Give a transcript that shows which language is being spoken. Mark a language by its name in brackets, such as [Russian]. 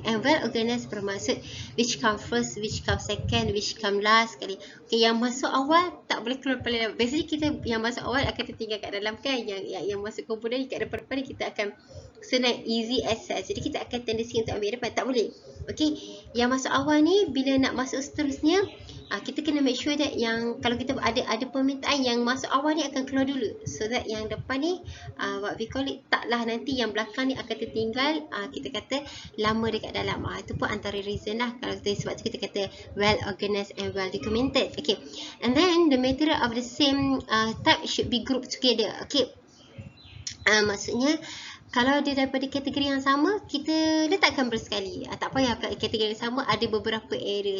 [English] And well organized [Malay] bermaksud [English] which come first, which come second, which come last sekali. [Malay] Okay, yang masuk awal tak boleh keluar paling dalam. Biasanya kita yang masuk awal akan tertinggal kat dalam kan, yang masuk komponen kat depan ni kita akan senang, [English] easy access. [Malay] Jadi kita akan tendensi untuk ambil depan, tak boleh. Okay, yang masuk awal ni bila nak masuk seterusnya, kita kena [English] make sure that [Malay] yang kalau kita ada permintaan, yang masuk awal ni akan keluar dulu, [English] so that [Malay] yang depan ni [English] what we call it, [Malay] taklah nanti yang belakang ni akan tertinggal, kita kata lama dekat dalam. Itu pun antara reason lah, kalau sebab tu kita kata [English] well organized and well documented. Okay, and then the material of the same type should be grouped together. [Malay] Okay, maksudnya kalau dia daripada kategori yang sama, kita letakkan bersekali. Tak payah kategori yang sama ada beberapa area.